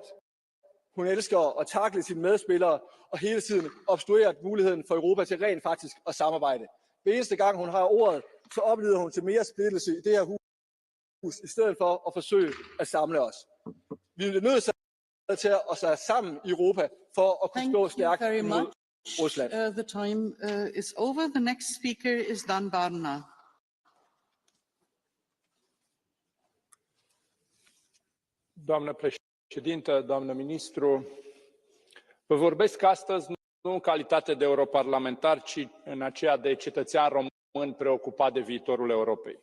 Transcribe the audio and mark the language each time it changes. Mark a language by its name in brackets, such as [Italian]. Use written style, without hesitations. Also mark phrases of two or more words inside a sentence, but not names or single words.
[Danish] Hun elsker at tackle sine medspillere og hele tiden obstruere muligheden for Europa til rent faktisk at samarbejde. Hver eneste gang hun har ordet, så oplever hun til mere splittelse i det her hus, i stedet for at forsøge at samle os. Vi er nødt til at stå sammen i Europa for at kunne stå stærkt imod Rusland. [English] The time is over. The next speaker is Dan Barna. [Romanian] Doamnă președintă, doamnă ministru, vă vorbesc astăzi nu în calitate de europarlamentar, ci în aceea de cetățean român preocupat de viitorul Europei.